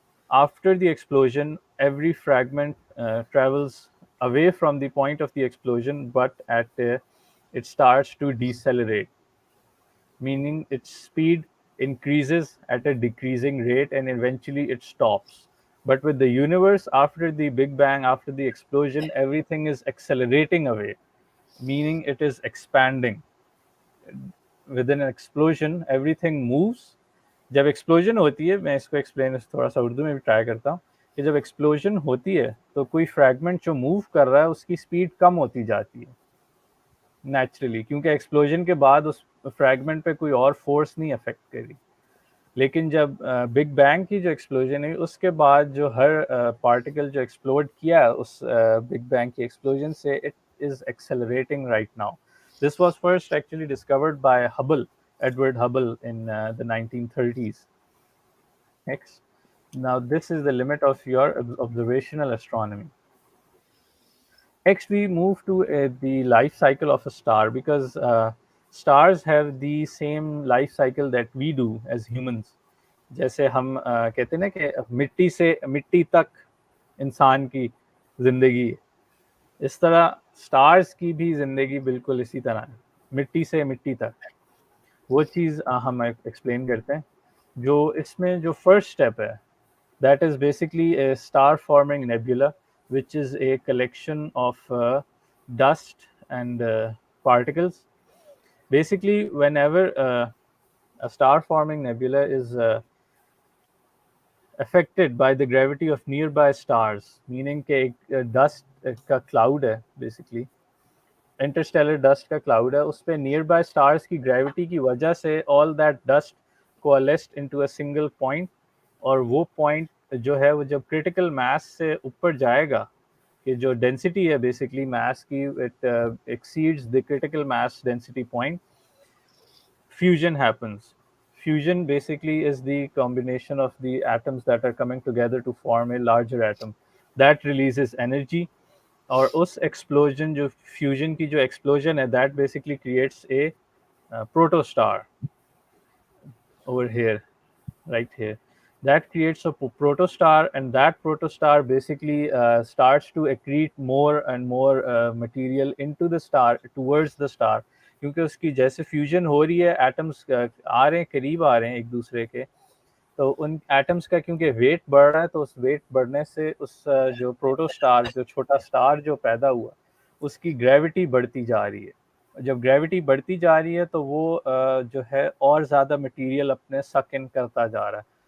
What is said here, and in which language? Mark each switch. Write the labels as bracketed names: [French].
[English] After the explosion, every fragment travels away from the point of the explosion, but it starts to decelerate, meaning its speed increases at a decreasing rate and eventually it stops. But with the universe, after the Big Bang, after the explosion, everything is accelerating away, meaning it is expanding. Within an explosion, everything moves. [Hindi] जब explosion होती है, मैं इसको explain थोड़ा सा उर्दू में भी try करता हूँ, कि जब एक्सप्लोजन होती है तो कोई फ्रैगमेंट जो मूव कर रहा है उसकी स्पीड कम होती जाती है नेचुरली, क्योंकि एक्सप्लोजन के बाद उस फ्रैगमेंट पे कोई और फोर्स नहीं अफेक्ट करी। लेकिन जब बिग बैंग की जो एक्सप्लोजन हुई उसके बाद जो हर पार्टिकल जो एक्सप्लोड किया उस बिग बैंग की एक्सप्लोजन से, [English] It is accelerating right now. This was first actually discovered by Hubble, Edward Hubble, in the 1930s. Next. Now, this is the limit of your observational astronomy. Next, we move to the life cycle of a star, because stars have the same life cycle that we do as humans. [Hindi] जैसे हम कहते हैं ना कि मिट्टी से मिट्टी तक इंसान की जिंदगी है, इस तरह स्टार्स की भी जिंदगी बिल्कुल इसी तरह है, मिट्टी से मिट्टी तक. वो चीज़ हम एक्सप्लेन करते हैं. जो इसमें जो फर्स्ट स्टेप है, [English] that is basically a star forming nebula, which is a collection of dust and particles. Basically, whenever a star forming nebula is affected by the gravity of nearby stars, meaning [Hindi] कि एक dust का cloud है, [English] basically [Hindi] Interstellar dust का cloud है, उस पर near by stars की gravity की वजह से [English] all that dust coalesced into a single point, [Hindi] और वो पॉइंट जो है वो जब क्रिटिकल मास से ऊपर जाएगा, कि जो डेंसिटी है बेसिकली मास की, [English] It exceeds the critical mass density point, fusion happens. Fusion basically is the combination of the atoms that are coming together to form a larger atom that releases energy. [Hindi] और उस explosion जो fusion की जो explosion है, [English] That basically creates a protostar over here, right here. That creates a protostar, and that protostar basically starts to accrete more and more material into the star, towards the star. [Hindi] क्योंकि उसकी जैसे fusion हो रही है, atoms आ रहे हैं, करीब आ रहे हैं एक दूसरे के, तो उन एटम्स का क्योंकि वेट बढ़ रहा है, तो उस वेट बढ़ने से उस जो प्रोटोस्टार, जो छोटा स्टार जो पैदा हुआ, उसकी ग्रेविटी बढ़ती जा रही है. जब ग्रेविटी बढ़ती जा रही है तो वो जो है और ज़्यादा मटेरियल अपने सक इन करता जा रहा है.